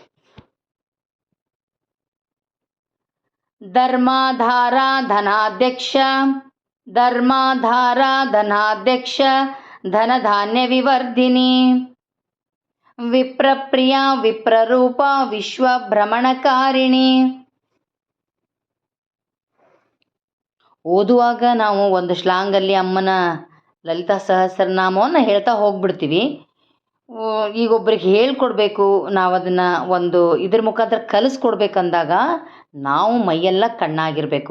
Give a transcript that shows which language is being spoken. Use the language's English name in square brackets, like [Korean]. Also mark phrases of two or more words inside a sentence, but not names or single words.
[Sanskrit] ಧರ್ಮಾಧಾರ ಧನಾಧ್ಯಕ್ಷ ಧರ್ಮಾಧಾರ ಧನಾಧ್ಯಕ್ಷ ಧನಧಾನ್ಯ ವಿವರ್ಧಿನಿ ವಿಪ್ರಪ್ರಿಯ ವಿಪ್ರರೂಪ ವಿಶ್ವಭ್ರಮಣಕಾರಿಣಿ. [Kannada] ಓದುವಾಗ ನಾವು ಒಂದು ಶ್ಲಾಂಗಲ್ಲಿ ಅಮ್ಮನ ಲಲಿತಾ ಸಹಸ್ರನಾಮವನ್ನು ಹೇಳ್ತಾ ಹೋಗ್ಬಿಡ್ತೀವಿ. ಈಗ ಒಬ್ರಿಗೆ ಹೇಳ್ಕೊಡ್ಬೇಕು, ನಾವು ಅದನ್ನು ಒಂದು ಇದ್ರ ಮುಖಾಂತರ ಕಲಿಸ್ಕೊಡ್ಬೇಕಂದಾಗ ನಾವು ಮೈಯೆಲ್ಲ ಕಣ್ಣಾಗಿರಬೇಕು.